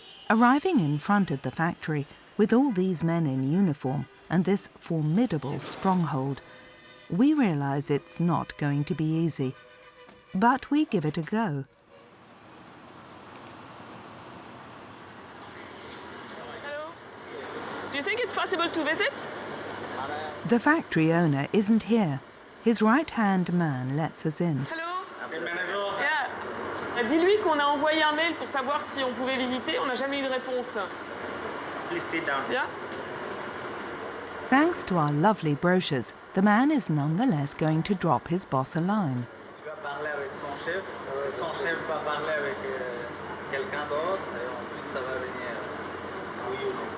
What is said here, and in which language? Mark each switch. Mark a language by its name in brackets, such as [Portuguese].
[English] Arriving in front of the factory, with all these men in uniform and this formidable stronghold, we realize it's not going to be easy. But we give it a go. Hello. Do you think it's possible to visit? The factory owner isn't here. His right-hand man lets us in. Hello. Yeah. [French] Dis-lui qu'on a envoyé un mail pour savoir si on pouvait visiter. On n'a jamais eu de réponse. [English] Please sit down. Yeah. Thanks to our lovely brochures, the man is nonetheless going to drop his boss a line. [French] Parler avec son chef. Son chef va parler avec quelqu'un d'autre et ensuite ça va venir où you.